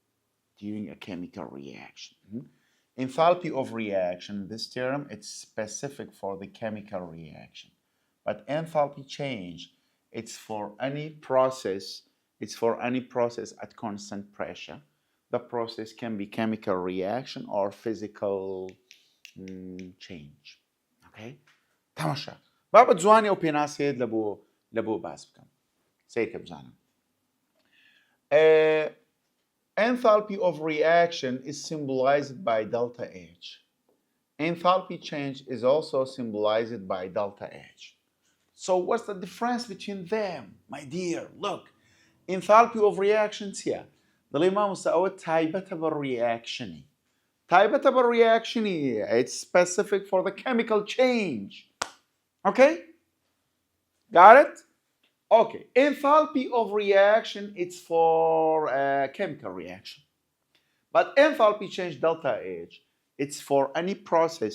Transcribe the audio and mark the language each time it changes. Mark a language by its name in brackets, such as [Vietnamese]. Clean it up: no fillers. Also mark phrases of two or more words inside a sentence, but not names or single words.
[English] Enthalpy of reaction, this term, it's specific for the chemical reaction. But enthalpy change, it's for any process at constant pressure. The process can be chemical reaction or physical change. Okay? تماشا. [Central Kurdish] بابا جوانی و پێناسێت لەبۆ باس بکەم. سیرکە بزانم. [English] Enthalpy of reaction is symbolized by delta H. Enthalpy change is also symbolized by delta H. So what's the difference between them? My dear, look. Enthalpy of reactions here. [Central Kurdish] دەڵێما مستەوە تایبەتە بە reaction. تایبەتە بە reaction. [English] It's specific for the chemical change. Okay? Got it? Okay, enthalpy of reaction, it's for a chemical reaction. But enthalpy change delta H, it's for any process.